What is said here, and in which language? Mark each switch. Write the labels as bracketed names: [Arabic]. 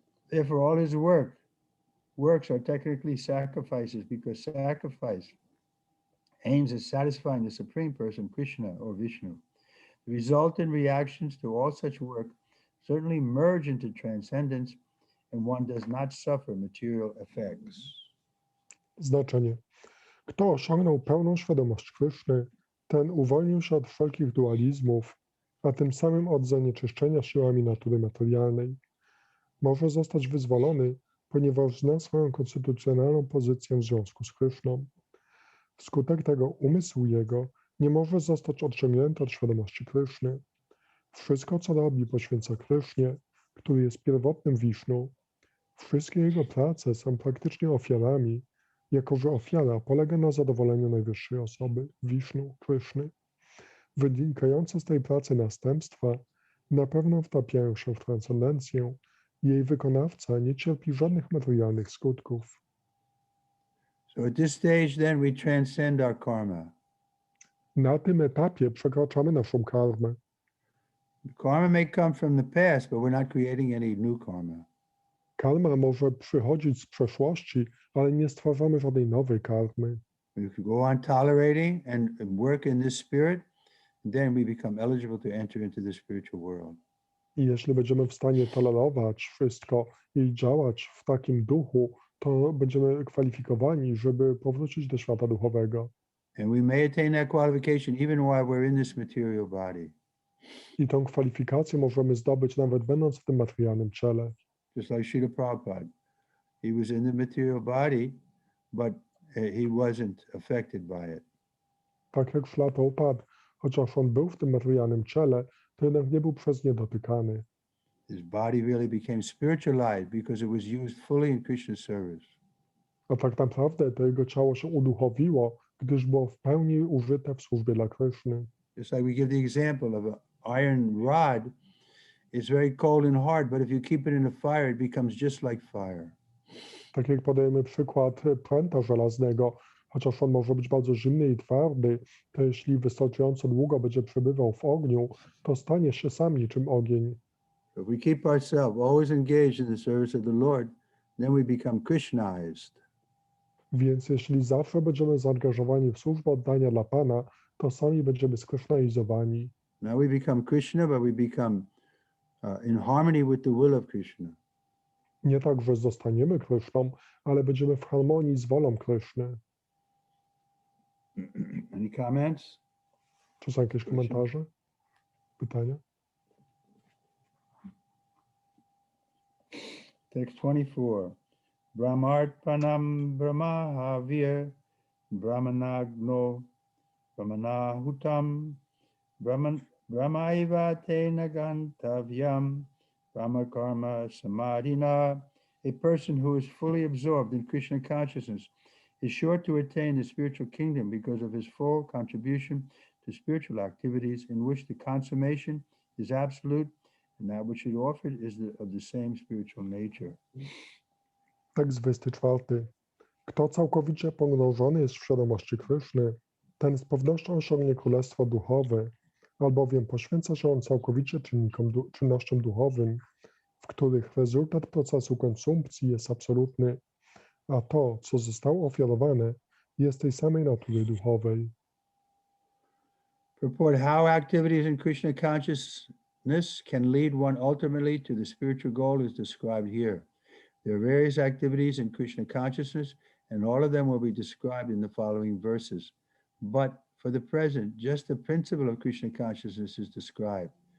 [English] Therefore, all his works are technically sacrifices, because sacrifice aims at satisfying the Supreme Person, Krishna or Vishnu. The resultant reactions to all such work certainly merge into transcendence, and one does not suffer material effects. [Polish] Znaczenie. Kto osiągnął pełną świadomość Kryszny, ten uwolnił się od wszelkich dualizmów, a tym samym od zanieczyszczenia siłami natury materialnej. Może zostać wyzwolony, ponieważ zna swoją konstytucjonalną pozycję w związku z Kryszną. Wskutek tego umysł jego nie może zostać odciągnięty od świadomości Kryszny. Wszystko, co robi, poświęca Krysznie, który jest pierwotnym Wisznu. Wszystkie jego prace są praktycznie ofiarami, jako że ofiara polega na zadowoleniu najwyższej osoby, Wisznu, Kryszny. Wynikające z tej pracy następstwa na pewno wtapiają się w transcendencję. Jej wykonawca nie cierpi żadnych materialnych skutków. [English] So at this stage then we transcend our karma. [Polish] Na tym etapie przekraczamy naszą karmę. [English] Karma may come from the past, but we're not creating any new karma. [Polish] Karma może przychodzić z przeszłości, ale nie stwarzamy żadnej nowej karmy. [English] We can go on tolerating and work in this spirit, then we become eligible to enter into the spiritual world. [Polish] I jeśli będziemy w stanie tolerować wszystko i działać w takim duchu, to będziemy kwalifikowani, żeby powrócić do świata duchowego. [English] And we may attain that qualification even while we're in this material body. [Polish] I tą kwalifikację możemy zdobyć nawet będąc w tym materialnym ciele. [English] Just like Srila Prabhupada. He was in the material body, but he wasn't affected by it. [Polish] Tak jak Srila Prabhupada, chociaż on był w tym materialnym ciele, to jednak nie był przez nie dotykany. [English] His body really became spiritualized because it was used fully in Krishna's service. [Polish] A tak naprawdę to jego ciało się uduchowiło, gdyż było w pełni użyte w służbie dla Kryszny. [English] Just like we give the example of an iron rod, it's very cold and hard, but if you keep it in the fire, it becomes just like fire. [Polish] Tak jak podajemy przykład pręta żelaznego, chociaż on może być bardzo zimny i twardy, to jeśli wystarczająco długo będzie przebywał w ogniu, to stanie się sam niczym ogień. [English] If we keep ourselves always engaged in the service of the Lord, then we become Krishnaized. [Polish] Więc jeśli zawsze będziemy zaangażowani w służbę oddania dla Pana, to sami będziemy skrysznaizowani. [English] Now we become Krishna, but we become in harmony with the will of Krishna. [Polish] Nie tak, że zostaniemy Kryszną, ale będziemy w harmonii z wolą Kryszny. [English] Any comments? [Polish] Czy są jakieś komentarze? Pytania? [English] Text 24. [Sanskrit] Brahmarpanam brahmahavir brahmanagno brahmanahutam brahmaiva tena gantavyam brahmakarma samadhina. [English] A person who is fully absorbed in Krishna consciousness is sure to attain the spiritual kingdom because of his full contribution to spiritual activities in which the consummation is absolute and that which is offered is of the same spiritual nature. [Polish] Tekst 24. Kto całkowicie pogrążony jest w świadomości Kryszny, ten z pewnością osiągnie królestwo duchowe, albowiem poświęca się on całkowicie czynnościom duchowym, w których rezultat procesu konsumpcji jest absolutny, a to, co zostało ofiarowane, jest tej samej natury duchowej. [English] Purport: how activities in Krishna consciousness can lead one ultimately to the spiritual goal is described here. There are various activities in Krishna consciousness, and all of them will be described in the following verses. But for the present, just the principle of Krishna consciousness is described.